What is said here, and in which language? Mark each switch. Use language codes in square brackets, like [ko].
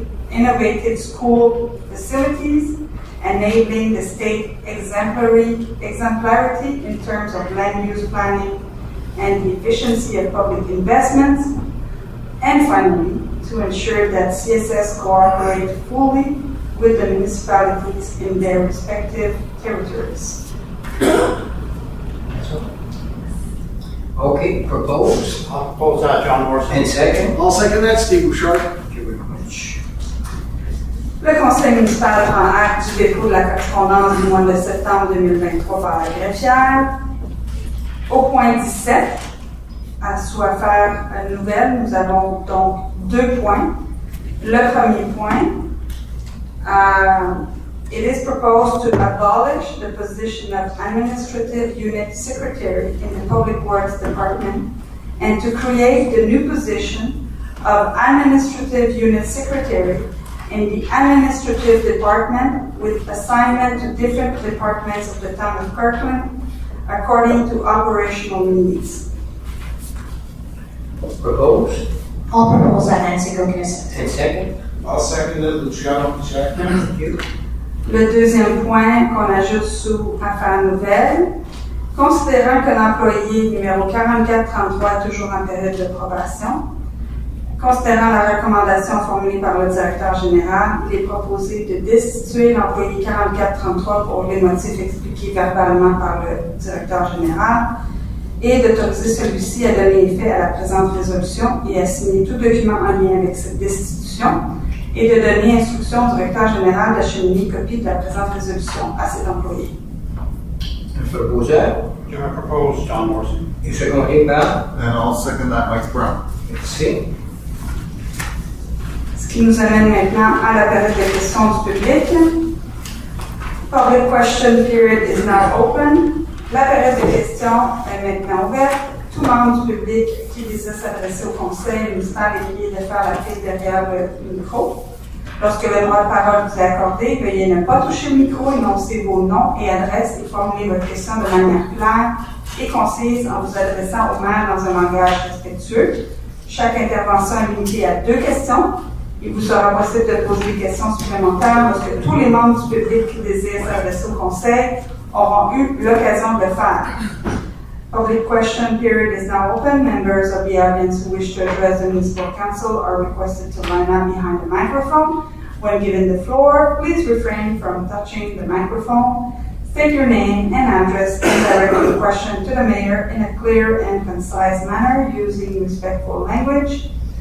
[en] innovative school facilities, enabling the state exemplarity in terms of land use planning and the efficiency of public investments, and finally, to ensure that CSS cooperate fully with the municipalities in their respective territories. Okay, propose. I'll propose that, John Morrison. And second? I'll second that, Steve Bouchard. Thank you very much. [fr] Le conseil municipal prend acte du dépôt de la correspondance du mois de septembre 2023 par la greffière. Au point 17, à sous affaires nouvelles, nous avons donc 2 points. Le premier point, [en] it is proposed to abolish the position of Administrative Unit Secretary in the Public Works Department and to create the new position of Administrative Unit Secretary in the Administrative Department with assignment to different departments of the Town of Kirkland according to operational needs. Propose. I'll propose that Nancy Gilchrist. And second? I'll second it, Luciano Pachak. Thank you. [fr] Le deuxième point qu'on ajoute sous affaires nouvelles, considérant que l'employé numéro 4433 est toujours en période de probation, considérant la recommandation formulée par le directeur général, il est proposé de destituer l'employé 4433 pour les motifs expliqués verbalement par le directeur général et d'autoriser celui-ci à donner effet à la présente résolution et à signer tout document en lien avec cette destitution et de donner instruction au directeur général d'acheminer copie de la présente résolution à cet employé. Un proposeur. Je propose John Morrison. Et secondé par? [en] And I'll second that, Mike Brown. [fr] Merci. Ce qui nous amène maintenant à la période de questions du public. [en] Public question period is now open. [fr] La période de questions est maintenant ouverte. Tout membre du public qui désire s'adresser au conseil municipal est prié de faire la file derrière le micro. Lorsque le droit de parole vous est accordé, veuillez ne pas toucher le micro, énoncer vos noms et adresses et formuler votre question de manière claire et concise en vous adressant au maire dans un langage respectueux. Chaque intervention est limitée à 2 questions Il vous sera possible de poser des questions supplémentaires lorsque tous les membres du public qui désirent s'adresser au conseil auront eu l'occasion de le faire. [en] Public question period is now open. Members of the audience who wish to address the municipal council are requested to line up behind the microphone. When given the floor, please refrain from touching the microphone. State your name and address and direct your question to the mayor in a clear and concise manner using respectful language.